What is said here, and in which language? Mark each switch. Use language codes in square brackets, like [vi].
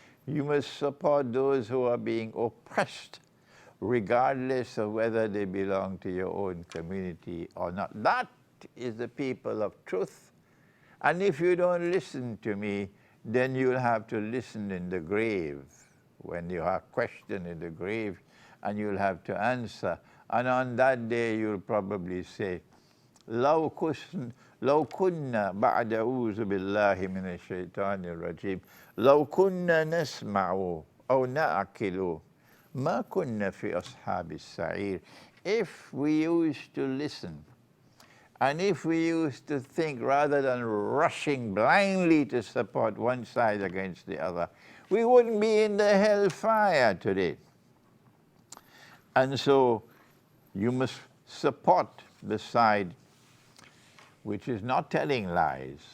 [en] You must support those who are being oppressed, regardless of whether they belong to your own community or not. That is the people of truth. And if you don't listen to me, then you'll have to listen in the grave, when you are questioned in the grave, and you'll have to answer. And on that day, you'll probably say, [ar] لو كنا بعد أعوذ بالله من الشيطان الرجيم لو كنا نسمع أو نعقل ما كنا في أصحاب السعير. [en] If we used to listen, and if we used to think rather than rushing blindly to support one side against the other, we wouldn't be in the hellfire today. And so you must support the side which is not telling lies.